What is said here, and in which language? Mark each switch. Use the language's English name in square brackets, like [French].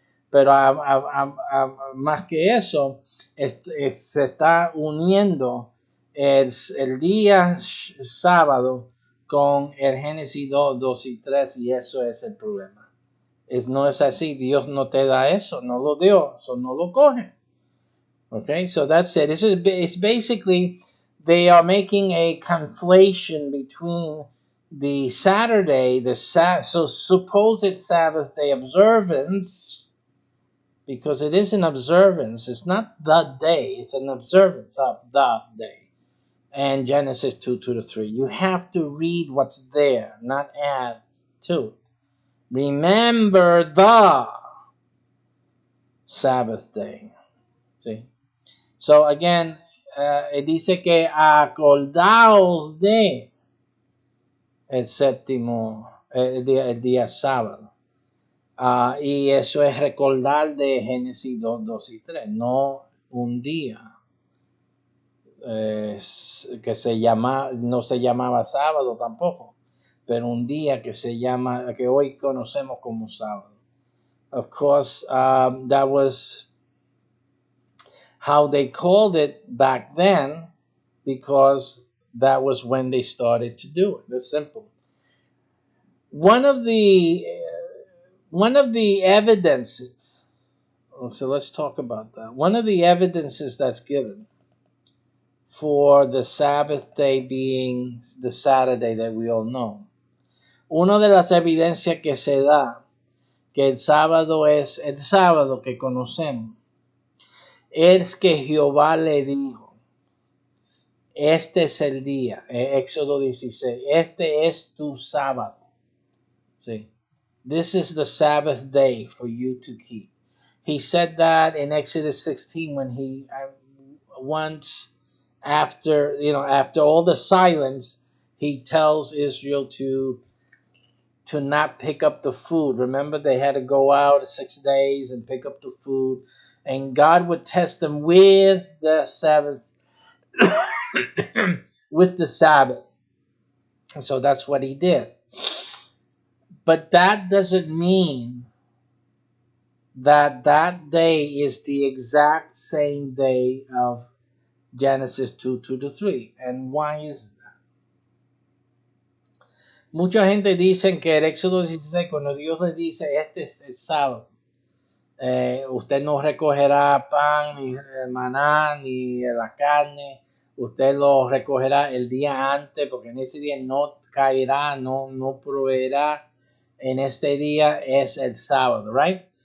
[Spanish] Pero más que eso, se está uniendo el día sábado con el Génesis 2, 2 y 3, y eso es el problema. No es así, Dios no te da eso, no lo dio, eso no lo coge. [English] Okay, so that's it. It's basically, they are making a conflation between the Saturday, so supposed Sabbath day observance, because it is an observance. It's not the day, it's an observance of the day. And Genesis 2, 2 to 3. You have to read what's there, not add to it. Remember the Sabbath day. See? So again, [Spanish] dice que acordaos de el séptimo, el día sábado. Y eso es recordar de Génesis 2, 2 y 3, no un día. Que no se llamaba sábado tampoco, pero un día que hoy conocemos como sábado. [English] Of course, that was how they called it back then, because that was when they started to do it. That's simple. One of the evidences. So let's talk about that. One of the evidences that's given for the Sabbath day being the Saturday that we all know. [Spanish] Una de las evidencias que se da que el sábado es el sábado que conocemos es que Jehová le dijo, este es el día, Éxodo 16, este es tu sábado. [English] See, this is the Sabbath day for you to keep. He said that in Exodus 16 when he once after all the silence, he tells Israel to not pick up the food. Remember, they had to go out 6 days and pick up the food, and God would test them with the Sabbath, with the Sabbath. And so that's what he did. But that doesn't mean that day is the exact same day of Genesis 2:2-3. And why is that? [Spanish] Mucha gente dice que el Éxodo 16, cuando Dios les dice, este es el sábado, usted no recogerá pan, ni maná, ni la carne, usted lo recogerá el día antes, porque en ese día no caerá, no proveerá, en este día es el sábado, right?